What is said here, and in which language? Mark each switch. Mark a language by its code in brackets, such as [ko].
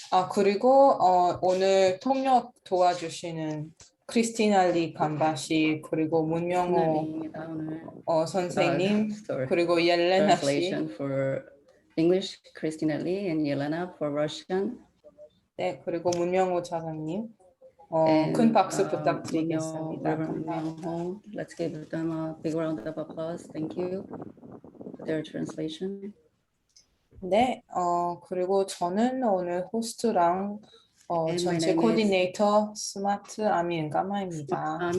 [ko] 그리고 오늘 통역 도와주시는 크리스티나 감바시, 그리고 문명호 선생님, 그리고 옐레나 씨. [en] Translation for English, Christina Lee, and Yelena for Russian. [ko] 네, 그리고 문명호 차장님. 큰 박수 부탁드리겠습니다. [en] Let's give them a big round of applause. Thank you for their translation. [ko] 네, 그리고 저는 오늘 호스트랑 전체 코디네이터 스마트 아미 은가마입니다.